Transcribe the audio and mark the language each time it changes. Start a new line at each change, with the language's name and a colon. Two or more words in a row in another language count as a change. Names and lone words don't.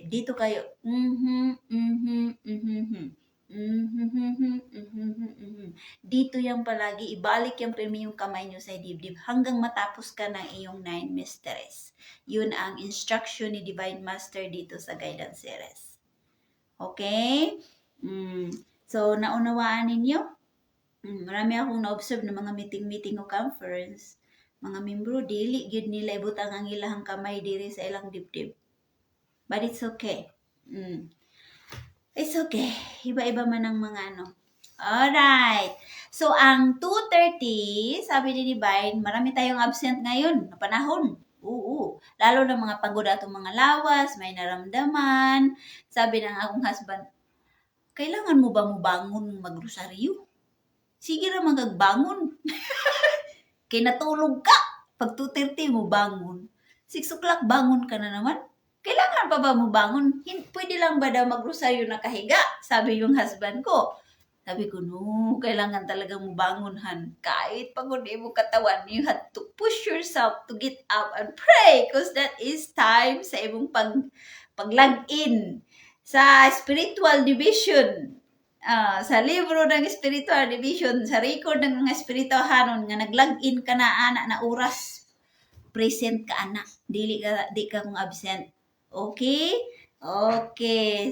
Filipino: Dito kayo, dito yung palagi, ibalik yung yung kamay nyo sa dibdib hanggang matapos ka ng iyong 9 mysteries. Yun ang instruction ni Divine Master dito sa Guidance Series. Okay? So, naunawaan ninyo? Marami akong na-observe ng mga meeting o conference.
Cebuano: Mga membro, dili gyud nila ibutang ang ilahang kamay diri sa ilang dibdib.
English: But it's okay. It's okay.
Filipino: Iba-iba man ang mga ano. Alright. So, ang 2:30, sabi ni Divine, marami tayong absent ngayon na panahon. Oo.
Cebuano: Lalo na mga pagod atong mga lawas, may naramdaman.
Filipino: Sabi ng akong husband, kailangan mo ba
Cebuano: mo bangon magrosaryo? Sige ra magagbangon. Kaya natulog ka. Pag 2:30 mo bangon. 6 o'clock bangon ka na naman.
Filipino: Kailangan pa ba
Cebuano: mo bangon?
Filipino: Pwede lang ba daw magrosaryo na kahiga? Sabi yung husband ko. Sabi ko, no, kailangan talaga
Cebuano: mo bangonhan.
Filipino: Kahit pagod mo katawan,
English: you have to push yourself to get up and pray because that is time
Cebuano: sa imong pag-log-in sa spiritual division. Sa libro ng spiritual division, sa record ng mga spirituhanon nga nag-log-in ka na ana na oras, present ka ana, di ka kung absent.
English: Okay? Okay.